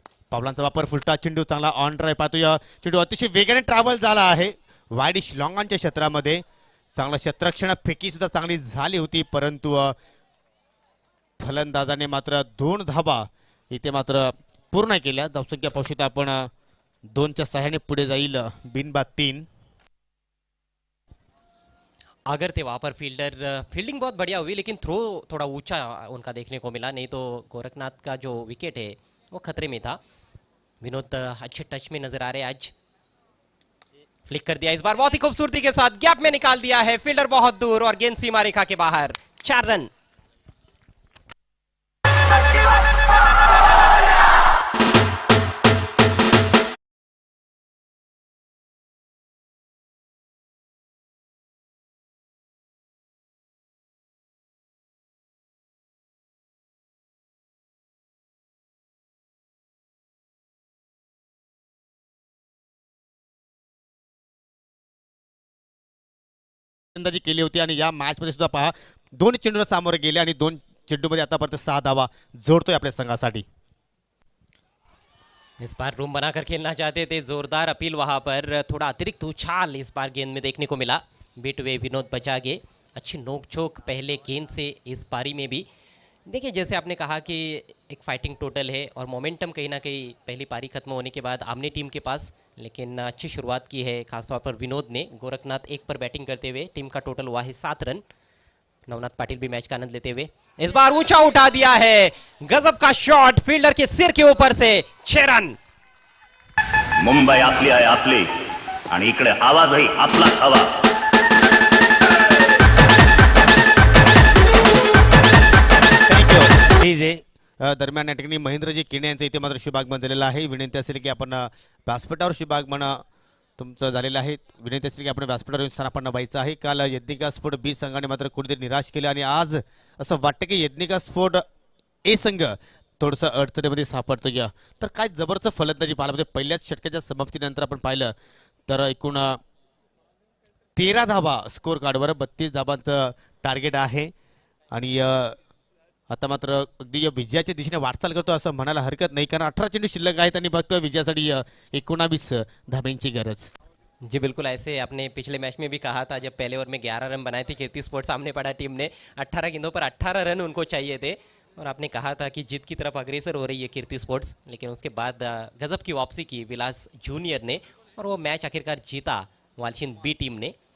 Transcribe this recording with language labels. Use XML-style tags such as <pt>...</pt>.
<mr>पावलांचा वापर, फुलटा चेंडू चांगला ऑन ड्राईव्ह पाहतोय. चेंडू अतिशय वेगाने ट्रॅव्हल झाला आहे वाईडिश लॉंगांच्या क्षेत्रामध्ये. चांगलं क्षेत्ररक्षण, फेकी सुद्धा चांगली झाली होती परंतु फलंदाजाने मात्र 2 धावा इथे मात्र पूर्ण केल्या. धावसंख्या पाहू शकता आपण 2च्या सहाय्याने पुढे जाईल बिनबाद 3.</mr> <hi>अगर थे वहां पर फील्डिंग बहुत बढ़िया हुई लेकिन थ्रो थोड़ा ऊंचा उनका देखने को मिला. नहीं तो गोरखनाथ का जो विकेट है वो खतरे में था. विनोद अच्छे टच में नजर आ रहे आज. फ्लिक कर दिया इस बार बहुत ही खूबसूरती के साथ. गैप में निकाल दिया है. फील्डर बहुत दूर और गेंद सीमा रेखा के बाहर. 4 रन.</hi> <mr>अंदाजी केली होती आणि या मॅचमध्ये सुद्धा पहा 2 चेंडूला सामोरे गेले आणि 2 चेंडूमध्ये आतापर्यंत 6 धावा जोडतोय आपल्या संघासाठी.</mr> <hi>इस बार रूम बनाकर खेलना चाहते थे, जोरदार अपील वहां पर, थोड़ा अतिरिक्त उछाल इस बार गेंद में देखने को मिला. बीटवे विनोद बजागे, अच्छी नोकझोंक पहले गेंद से इस पारी में भी. देखिए जैसे आपने कहा कि एक फाइटिंग टोटल है और मोमेंटम कहीं ना कहीं पहली पारी खत्म होने के बाद आमने टीम के पास, लेकिन अच्छी शुरुआत की है खासतौर पर विनोद ने. गोरखनाथ 1 पर बैटिंग करते हुए, टीम का टोटल हुआ है 7 रन. नवनाथ पाटिल भी मैच का आनंद लेते हुए इस बार ऊंचा उठा दिया है, गजब का शॉट फील्डर के सिर के ऊपर से. 6 रन.</hi> <mr>मुंबई आपली आहे आपली आणि इकडे आवाजही आपलाच हवा. प्लीज दरम्यान या ठिकाणी महेंद्रजी किणे यांचं इथे मात्र शुभागमन झालेलं आहे. विनंती असेल की आपण व्यासपीठावर शुभागमन तुमचं झालेलं आहे. विनंती असेल की आपण व्यासपीठावर येऊन स्थानापन्न व्हायचं आहे. काल यज्ञिका स्फोट बी संघाने मात्र कुठेतरी निराश केलं आणि आज असं वाटतं की यज्ञिका स्फोट ए संघ थोडंसं अडचणीमध्ये सापडतोय. तर काय जबरदस्त फलंदाजी पाहायला म्हणजे पहिल्याच षटकाच्या समाप्तीनंतर आपण पाहिलं तर एकूण 13 धावा स्कोर कार्डवर, 32 धावांचं टार्गेट आहे आणि आता मात्र अगदी विजयाच्या दिशेने वाटचाल करतो असं म्हणायला हरकत नाही, कारण 18 चेंडू शिल्लक आहेत आणि बघतोय विजयासाठी 19 धाब्यांची गरज.</mr> <hi>जी बिल्कुल, ऐसे आपने पिछले मैच में भी कहा था जब पहले ओवर में 11 रन बनाए थे कीर्ति स्पोर्ट्स, सामने पड़ा टीम ने 18 गेंदों पर 18 रन उनको चाहिए थे और आपने कहा था कि जीत की तरफ अग्रेसर हो रही है कीर्ति स्पोर्ट्स, लेकिन उसके बाद गजब की वापसी की विलास जूनियर ने और वो मैच आखिरकार जीता वालछिन बी टीम ने.</hi>